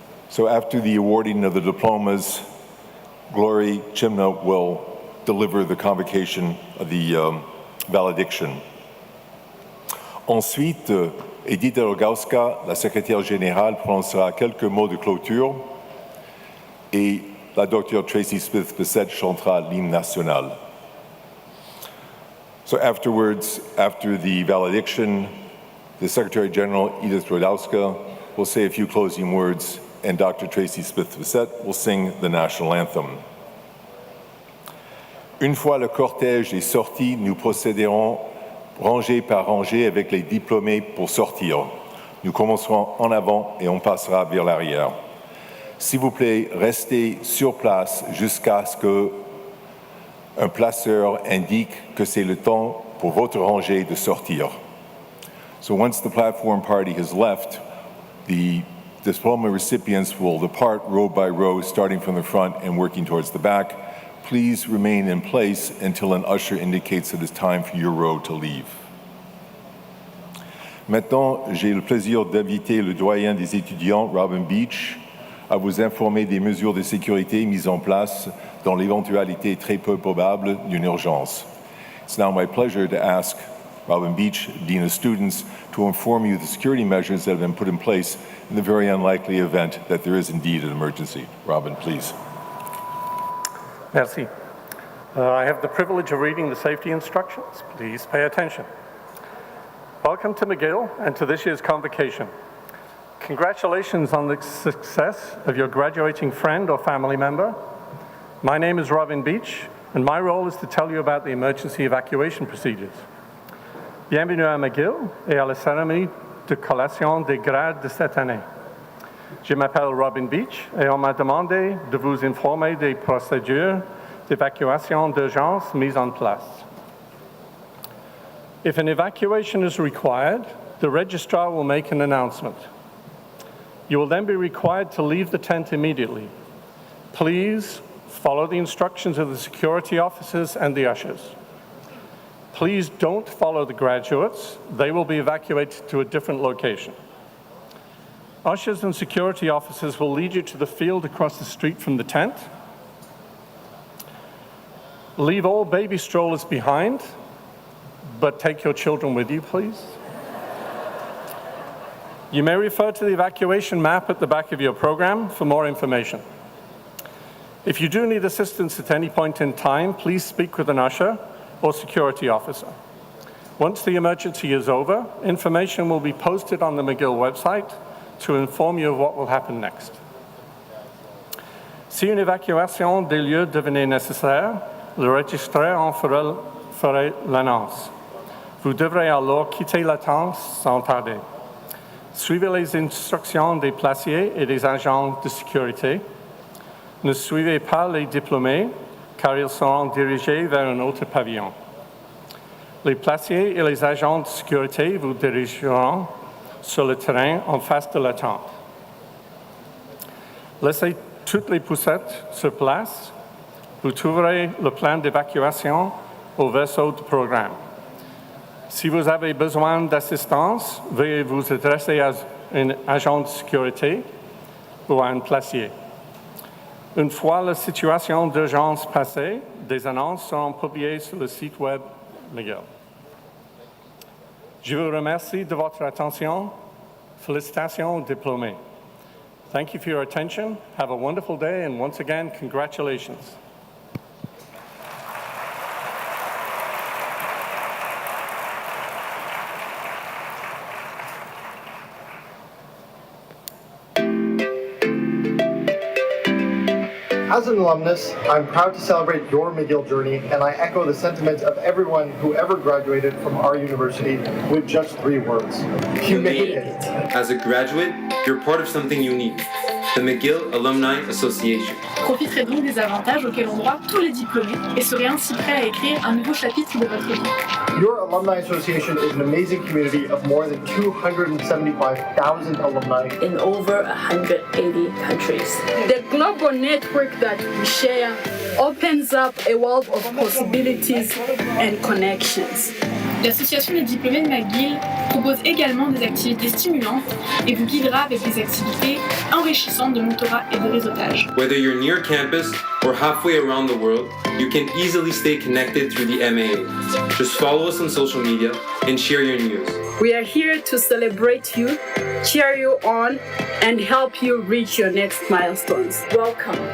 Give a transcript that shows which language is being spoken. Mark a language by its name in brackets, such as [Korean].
[English] So after the awarding of the diplomas, Glory Chimna will deliver the convocation of the valediction. [French] Ensuite, Edith Rogowska, la secrétaire générale, prononcera quelques mots de clôture et la docteure Tracy Smith-Bissett chantera l'hymne national. [English] So afterwards, after the valediction, the Secretary General, Edith Rogowska, will say a few closing words, and Dr. Tracy Smith-Bissett will sing the national anthem. [French] Une fois le cortège est sorti, nous procéderons rangée par rangée avec les diplômés pour sortir. Nous commencerons en avant et on passera vers l'arrière. S'il vous plaît, restez sur place jusqu'à ce qu'un placeur indique que c'est le temps pour votre rangée de sortir. [English] So once the platform party has left, the diploma recipients will depart row by row, starting from the front and working towards the back. Please remain in place until an usher indicates that it's time for your row to leave. [French] Maintenant, j'ai le plaisir d'inviter le doyen des étudiants, Robin Beach, à vous informer des mesures de sécurité mises en place dans l'éventualité très peu probable d'une urgence. [English] It's now my pleasure to ask Robin Beach, Dean of Students, to inform you of the security measures that have been put in place in the very unlikely event that there is indeed an emergency. Robin, please. [French] Merci. [English] I have the privilege of reading the safety instructions. Please pay attention. Welcome to McGill and to this year's convocation. Congratulations on the success of your graduating friend or family member. My name is Robin Beach, and my role is to tell you about the emergency evacuation procedures. [French] Bienvenue à McGill et à la cérémonie de collation des grades de cette année. Je m'appelle Robin Beach et on m'a demandé de vous informer des procédures d'évacuation d'urgence mises en place. [English] If an evacuation is required, the registrar will make an announcement. You will then be required to leave the tent immediately. Please follow the instructions of the security officers and the ushers. Please don't follow the graduates. They will be evacuated to a different location. Ushers and security officers will lead you to the field across the street from the tent. Leave all baby strollers behind, but take your children with you, please. You may refer to the evacuation map at the back of your program for more information. If you do need assistance at any point in time, please speak with an usher or security officer. Once the emergency is over, information will be posted on the McGill website to inform you of what will happen next. [French] Si une évacuation des lieux devenait nécessaire, le registraire en ferait l'annonce. Vous devrez alors quitter la tente sans tarder. Suivez les instructions des placiers et des agents de sécurité. Ne suivez pas les diplômés, car ils seront dirigés vers un autre pavillon. Les placiers et les agents de sécurité vous dirigeront sur le terrain en face de la tente. Laissez toutes les poussettes sur place. Vous trouverez le plan d'évacuation au verso du programme. Si vous avez besoin d'assistance, veuillez vous adresser à un agent de sécurité ou à un placier. Une fois la situation d'urgence passée, des annonces seront publiées sur le site web McGill. Je vous remercie de votre attention. Félicitations, diplômés. [English] Thank you for your attention. Have a wonderful day, and once again, congratulations. As an alumnus, I'm proud to celebrate your McGill journey, and I echo the sentiment of everyone who ever graduated from our university with just 3 words. You made it. As a graduate, you're part of something unique, the McGill Alumni Association. [French] Profiterez donc des avantages auxquels ont droit tous les diplômés et serez ainsi prêts à écrire un nouveau chapitre de votre vie. [English] Your Alumni Association is an amazing community of more than 275,000 alumni in over 180 countries. The global network that we share opens up a world of possibilities and connections. [French] L'association des diplômés de McGill propose également des activités stimulantes et vous guidera avec des activités enrichissantes de mentorat et de réseautage. [English] Whether you're near campus or halfway around the world, you can easily stay connected through the MAA. Just follow us on social media and share your news. We are here to celebrate you, cheer you on, and help you reach your next milestones. Welcome.